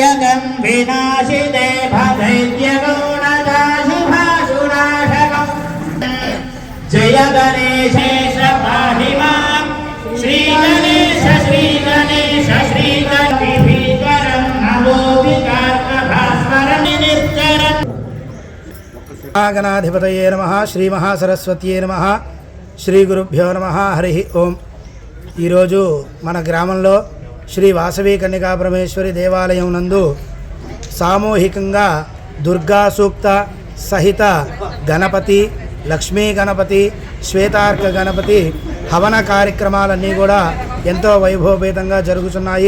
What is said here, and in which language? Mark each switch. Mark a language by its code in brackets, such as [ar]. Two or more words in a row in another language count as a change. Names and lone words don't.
[sa] भयं विनाशिते भदैत्यगौणदाशुभाशुनाशकम् जय गणेशेश पाहि मां श्रीगणेश श्रीगणेश श्रीगणेशं नमो विकार्कभास्वरं नित्यरम् गणाधिपतये नमः श्री महासरस्वत्यै नमः శ్రీ గురుభ్యో నమః హరి ఓం. [te] ఈరోజు మన గ్రామంలో శ్రీ వాసవి కన్యకా పరమేశ్వరి దేవాలయం నందు సామూహికంగా దుర్గా సూక్త సహిత గణపతి, లక్ష్మీ గణపతి, శ్వేతార్క గణపతి హవన కార్యక్రమాలన్నీ కూడా ఎంతో వైభవపేతంగా జరుగుతున్నాయి.